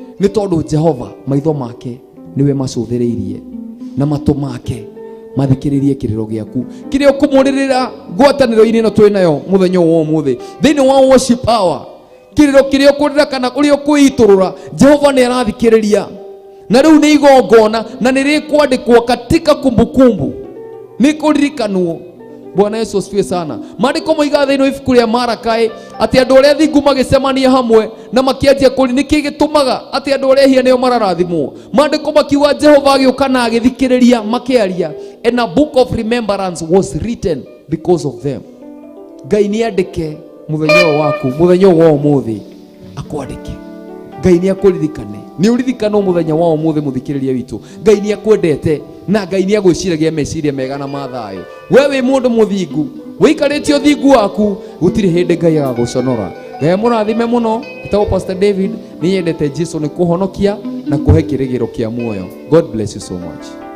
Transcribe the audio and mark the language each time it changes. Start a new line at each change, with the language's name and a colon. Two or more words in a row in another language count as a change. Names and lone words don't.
Kikuyu: Nĩ tondũ Jehova maitho make nĩwe macũthĩrĩirie na matũ make mathikĩrĩrie kĩrĩro gĩaku. Kĩrĩa ũkũmũrĩrĩra ngwatanĩro-inĩ ĩno twĩ nayo mũthenya ũyũ wa ũmũthĩ. Thĩinĩ wa
English: worship hour,
Kikuyu: kĩrĩro kĩrĩa ũkũrĩra kana ũrĩa ũkwĩitũrũra, Jehova nĩ arathikĩrĩria. Na rĩu nĩ igongona na nĩ rĩkwandĩkwo
Swahili: katika kumbukumbu.
Kikuyu: Nĩ kũririkanwo.
Swahili: Bwana Yesu asifiwe sana.
Kikuyu: Maandĩko moigaga thĩinĩ wa ibuku rĩa Malakai atĩ andũ arĩa athingu magĩcemania hamwe na makĩanjia kũri-, nĩ kĩĩ gĩtũmaga atĩ andũ arĩa ehia nĩo mararathimwo? Maandĩko makiuga Jehova agĩũka na agĩthikĩrĩria makĩaria.
English: And a book of remembrance was written because of them.
Kikuyu: Ngai nĩ andĩke mũthenya ũyũ waku, mũthenya ũyũ wa ũmũthĩ. akwandĩke. Ngai nĩ akũririkane. Nĩ ũririkane mũthenya wa ũmũthĩ, mũthikĩrĩria witũ. Ngai nĩ akwendete, na Ngai nĩ agwĩciragia meciria mega na ma thayũ. We wĩ mũndũ mũthingu, wĩikarĩtie ũthingu waku, gũtirĩ hĩndĩ Ngai agagũconora. Ngai amũrathime mũno. Njĩtagwo Pastor David, nĩ nyendete Jesũ nĩ kũhonokia na kũhe kĩrĩgĩro kĩa muoyo.
English: God bless you so much.